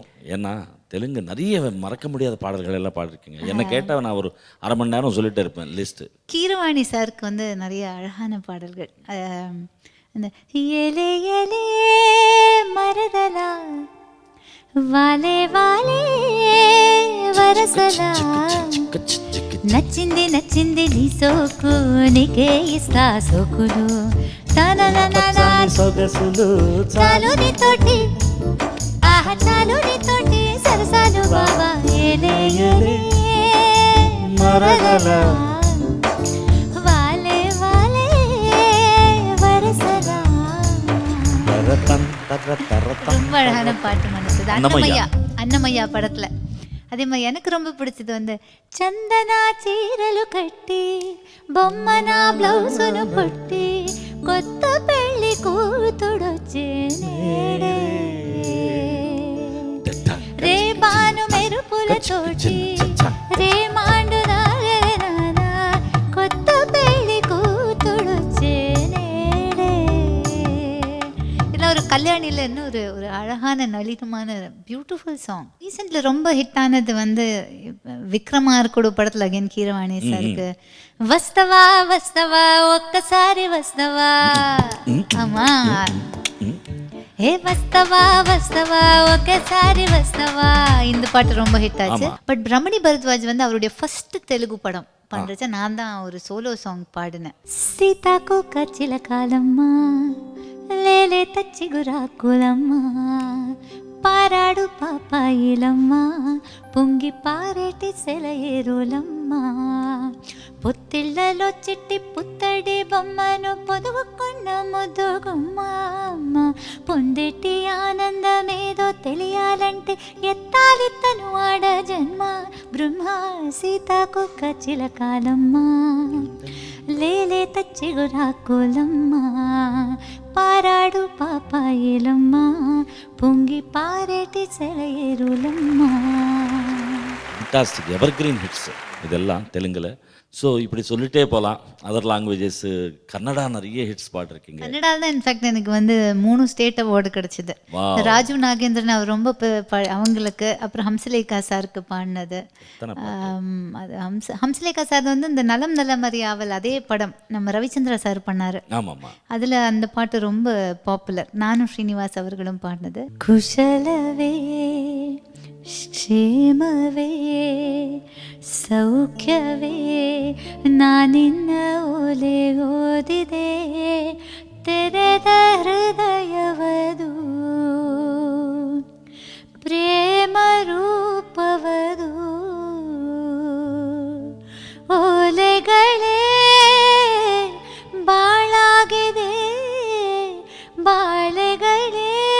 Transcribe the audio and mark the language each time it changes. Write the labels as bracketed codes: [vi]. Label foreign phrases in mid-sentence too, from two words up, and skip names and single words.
[ta] ஏன்னா தெலுங்கு நிறைய மறக்க முடியாத பாடல்கள் எல்லாம் பாடிருக்கீங்க. என்ன கேட்டால் நான் ஒரு அரை மணி நேரம் சொல்லிட்டே இருப்பேன் லிஸ்ட்டு. கீரவாணி சாருக்கு நிறைய அழகான பாடல்கள். [te] இந்த ఏలే ఏలే మరదలా వాలే వాలే వరసలా నచ్చింది నచ్చింది నీ సోకు నీకే ఇస్తా సోకులు సొగసులు చాలు నీతోటి ఆహా చాలు నీతోటి సరసాలు బాబా ఏలే ఏలే మరగలా వాలే వాలే వరసలా [ta] ரொம்ப அழகான பாட்டு மனசு. அன்னமையா படத்துல. அதே மாதிரி எனக்கு ரொம்ப பிடிச்சது [te] చందనా చీరలు కట్టి బొమ్మన బ్లౌజును పుట్టి కొత్త పెళ్లి కూతుడొచ్చే నేడే రే బాను మెరుపులతోటి రే మాండు నానా కొత్త పెళ్లి కూతుడొచ్చే నేడే. [ta] இதெல்லாம் ஒரு கல்யாணியில் இன்னும் ஒரு அழகான நளினமான [en] beautiful song. [ta] ரீசெண்ட்ல ரொம்ப ஹிட் ஆனது வந்து [te] విక్రమార్కుడు పడతలు అగైన్ కీరవాణి సార్కి వస్తవా వస్తవా ఒక్కసారి వస్తవా అమ్మా ఏ వస్తవా వస్తవா ఒక్కసారి వస్తవా [ta] இந்த பாட்டு ரொம்ப ஹிட் ஆச்சு. பட் ரமணி பரத்வாஜ் வந்து அவருடைய ஃபர்ஸ்ட் தெலுங்கு படம் பண்றச்ச நான் தான் ஒரு [en] solo song [ta] பாடினேன். [te] సీతాకు కచ్చిల కాలమ్మా లేలే తచ్చి గురాకులమ్మా పారాడు పాపాయిలమ్మా పొంగి పారేటి సెలయేరులమ్మా పొత్తిళ్లలో చిట్టి పుత్తడి బొమ్మను పొదువుకున్న ముద్దుగుమ్మ పొందేటి ఆనందమేదో తెలియాలంటే ఎత్తాలి తను ఆడ జన్మ బ్రహ్మ సీతాకు కచ్చిల కాలమ్మా లేలే తచ్చి గురాకులమ్మా పారాడు పాపాయిలమ్మా పొంగి పారేటి సెలయేరులమ్మా. [en] fantastic evergreen hits [ta] இதெல்லாம் தெலுங்கில். ஸோ இப்படி சொல்லிட்டே போகலாம். [en] other languages [ta] கன்னடா நிறைய ஹிட்ஸ் பாடிருக்கீங்க. கன்னடாவில் தான் இன்ஃபேக்ட் எனக்கு வந்து 3 [en] state award [ta] கிடச்சிது. ராஜீவ் நாகேந்திரன் அவர் ரொம்ப அவங்களுக்கு, அப்புறம் ஹம்சலேகா சாருக்கு பாடினது. அது ஹம்சலேகா சார் வந்து இந்த நலம் நலம் அறியாவல் அதே படம் நம்ம ரவிச்சந்திரா சார் பண்ணார். ஆமாம்மா, அதில் அந்த பாட்டு ரொம்ப பாப்புலர். நானும் ஸ்ரீனிவாஸ் அவர்களும் பாடினது. [kn] குஷலவே ಕ್ಷೇಮವೇ ಸೌಖ್ಯವೇ ನಾನಿನ್ನ ಓಲೆ ಓದಿದೆ ತೆರೆದ ಹೃದಯವದು ಪ್ರೇಮ ರೂಪವದು ಓಲೆಗಳೇ ಬಾಳಾಗಿದೆ ಬಾಳೆಗಳೇ